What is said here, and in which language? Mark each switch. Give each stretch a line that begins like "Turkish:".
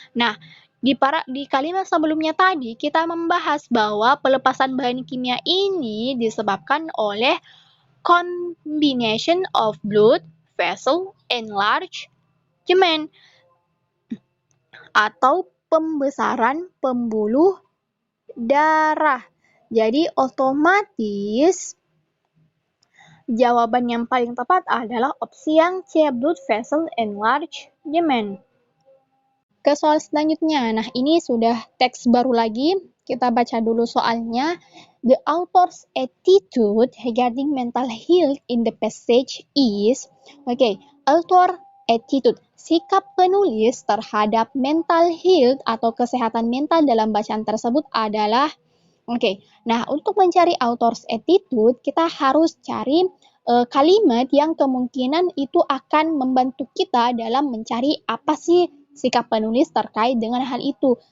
Indonesian: Nah, di kalimat sebelumnya tadi kita membahas bahwa pelepasan bahan kimia ini disebabkan oleh
English: combination of blood vessel enlargement
Indonesian: atau pembesaran pembuluh darah. Jadi otomatis jawaban yang paling tepat adalah opsi yang C,
English: blood vessel enlargement.
Indonesian: Ke soal selanjutnya. Nah, ini sudah teks baru lagi. Kita baca dulu soalnya.
English: The author's attitude regarding mental health in the passage is, author attitude.
Indonesian: Sikap penulis terhadap mental health atau kesehatan mental dalam bacaan tersebut adalah nah untuk mencari author's attitude, kita harus cari kalimat yang kemungkinan itu akan membantu kita dalam mencari apa sih sikap penulis terkait dengan hal itu.